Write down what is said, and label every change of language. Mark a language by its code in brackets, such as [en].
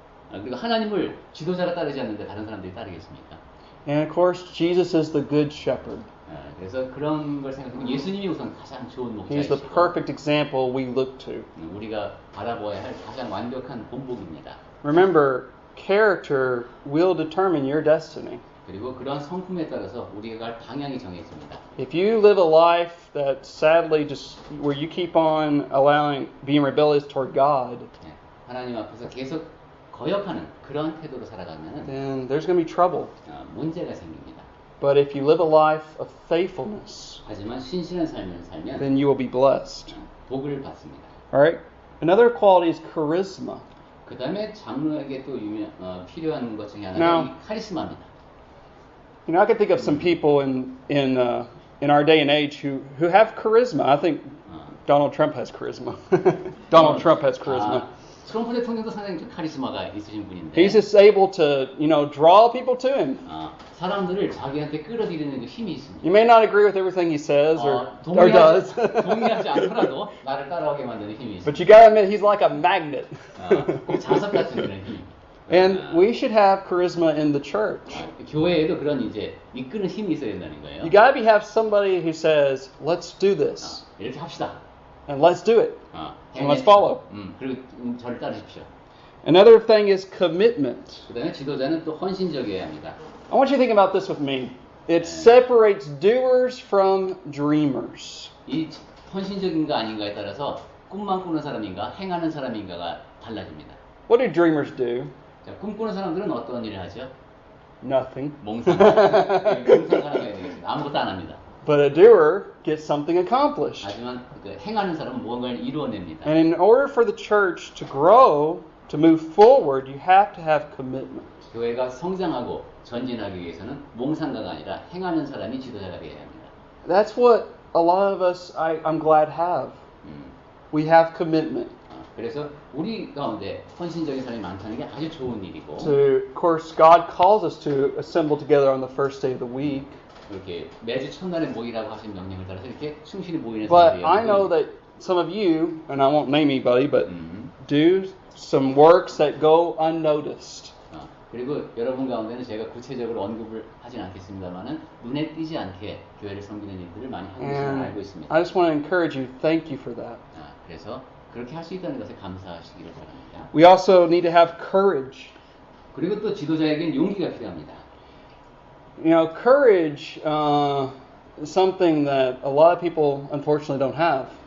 [ko] 그리고 하나님을 지도자가 따르지 않는데 다른 사람들이 따르겠습니까? [en] And of course, Jesus is the good shepherd. [ko] 그래서 그런 걸 생각하면 예수님이 우선 가장 좋은 [en] He's the [ko] 목자이시고 [en] perfect example we look to. [ko] 우리가 바라보아야 할 가장 완벽한 본보기입니다. [en] Remember, character will determine your destiny. [ko] 그리고 그런 성품에 따라서 우리가 갈 방향이 정해집니다. [en] If you live a life that sadly just where you keep on being rebellious toward God, [ko] 하나님 앞에서 계속 거역하는 그런 태도로 살아가면 [en] then there's going to be trouble. [ko] 문제가 생깁니다. [en] But if you live a life of faithfulness, [ko] 하지만 신실한 삶을 살면 [en] then you will be blessed. [ko] 복을 받습니다. [en] All right? Another quality is charisma. [ko] 그 다음에 장로에게 또 필요한 것 중에 하나가 [en] Now, [ko] 이 카리스마입니다. [en] You know, I can think of some people in our day and age who have charisma. I think Donald Trump has charisma. Donald Trump has charisma. [ko] 트럼프 대통령도 상당히 좀 카리스마가 있으신 분인데. [en] He's just able to, draw people to him. [ko] 사람들을 자기한테 끌어들이는 그 힘이 있습니다. [en] You may not agree with everything he says or does. [ko] 동의하지 않더라도 나를 따라오게 만드는 힘이 있습니다. [en] But you gotta admit, he's like a magnet. [ko] 꼭 자석 같은 그런 힘. [en] And we should have charisma in the church. [ko] 교회에도 그런 이제 이끄는 힘이 있어야 된다는 거예요. [en] You gotta have somebody who says, "Let's do this." [ko] 이렇게 합시다. [en] And let's do it. And let's follow. [ko] 그리고 저를 따르십시오. [en] Another thing is commitment. [ko] 그다음에 지도자는 또 헌신적이어야 합니다. [en] I want you to think about this with me. It separates doers from dreamers. [ko] 이 헌신적인가 아닌가에 따라서 꿈만 꾸는 사람인가 행하는 사람인가가 달라집니다. [en] What do dreamers do? [ko] 자, 꿈꾸는 사람들은 어떤 일을 하죠? [en] Nothing. [ko] 몽상하는 사람이 되겠습니다. 아무것도 안 합니다. [en] But a doer gets something accomplished. [ko] 하지만 행하는 사람은 무언가를 이루어냅니다. [en] And in order for the church to grow, to move forward, you have to have commitment. [ko] 교회가 성장하고 전진하기 위해서는 몽상가가 아니라 행하는 사람이 지도자가 되어야 합니다. [en] That's what a lot of us, I'm glad, have. We have commitment. [ko] 그래서 우리 가운데 헌신적인 사람이 많다는 게 아주 좋은 일이고. [en] So, of course, God calls us to assemble together on the first day of the week. [ko] 이렇게 매주 첫날에 모이라고 하신 명령을 따라서 이렇게 충실히 모이는 [en] But [ko] 사람들이 [en] I know that some of you, and I won't name anybody, but do some works that go unnoticed. [ko] 그리고 여러분 가운데는 제가 구체적으로 언급을 하진 않겠습니다만은 눈에 띄지 않게 교회를 섬기는 일들을 많이 하고 계시는 걸 알고 있습니다. [en] I just want to encourage you. Thank you for that. [ko] 그래서 그렇게 할 수 있다는 것에 감사하시기를 바랍니다. [en] We also need to have courage. [ko] 그리고 또 지도자에겐 용기가 필요합니다. [en] You know, courage is something that a lot of people unfortunately don't have.